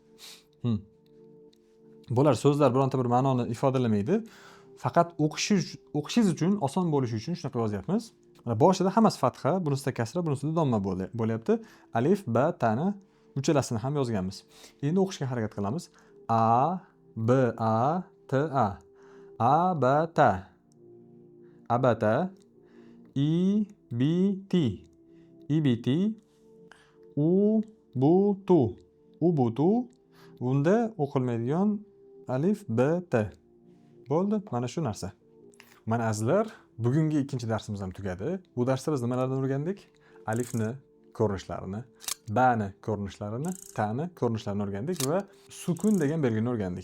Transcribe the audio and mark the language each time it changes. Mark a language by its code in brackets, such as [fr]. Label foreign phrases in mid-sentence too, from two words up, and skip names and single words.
[uz] Bular so'zlar bironta bir ma'noni ifodalamaydi. Faqat o'qishingiz uchun, oson bo'lishi uchun shunaqa yozyapmiz. Boshida hammasi fatha, bunisida kasra, bunisida domma bo'lyapti. Alif, ba, tani uchalasini ham yozganmiz. Endi o'qishga harakat qilamiz. A, B, A, T, A. A, B, T. Abata. I, B, T. IBT. U, bu, tu. Ubutu. Bunda o'qilmaydigan alif, b, t. Bo'ldi, mana shu narsa. Mana azizlar, bugungi ikkinchi darsimiz ham tugadi. Bu darsda biz nimalarni o'rgandik? Alifni ko'rinishlarini, bani ko'rinishlarini, tani ko'rinishlarini o'rgandik va sukun degan belgini o'rgandik.